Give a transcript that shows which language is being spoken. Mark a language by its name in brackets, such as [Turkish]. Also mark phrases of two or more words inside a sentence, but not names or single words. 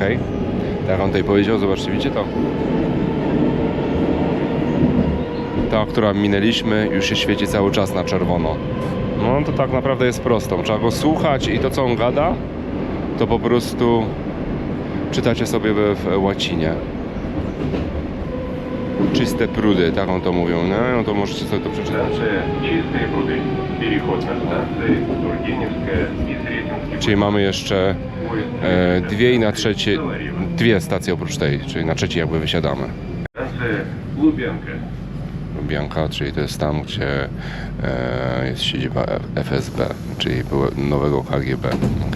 [Polish] Tak jak on tutaj powiedział, zobaczcie, widzicie to? Ta, która minęliśmy, już się świeci cały czas na czerwono. No to tak naprawdę jest prostą. Trzeba go słuchać i to, co on gada, to po prostu czytacie sobie w łacinie. Czyste prudy, tak on to mówią, nie? No to możecie sobie to przeczytać. [Russian] Станция Чистые пруды. Переход на станции Тургеневская и Сретенский. [Polish] Czyli mamy jeszcze dwie i na trzecie, dwie stacje oprócz tej, czyli na trzeciej jakby wysiadamy. [Russian] Станция Лубянка. [Polish] Lubianka, czyli to jest tam, gdzie jest siedziba FSB, czyli nowego KGB. Okay?